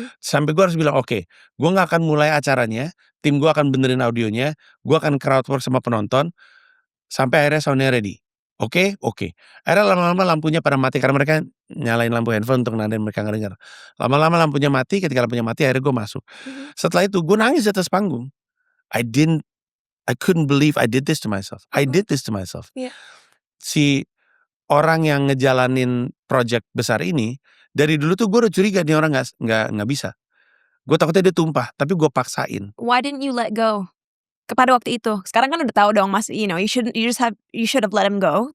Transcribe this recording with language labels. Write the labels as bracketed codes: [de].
[id] Sampai gue harus bilang oke, gue nggak akan mulai acaranya, tim gue akan benerin audionya, gue akan crowd work sama penonton, sampai akhirnya soundnya ready. Oke. Akhirnya lama-lama lampunya pada mati karena mereka nyalain lampu handphone untuk nandain mereka ngedenger. Lama-lama lampunya mati, ketika lampunya mati akhirnya gue masuk. Mhm. Setelah itu gue nangis di atas panggung. [en] I couldn't believe I did this to myself. I Mhm. did this to myself. [id] Iya. Si orang yang ngejalanin project besar ini, dari dulu tuh gue udah curiga nih orang nggak bisa. Gue takutnya dia tumpah, tapi gue paksain. [en] Why didn't you let go? [id] Pada waktu itu, sekarang kan udah tahu dong Mas, [en] you should have let him go.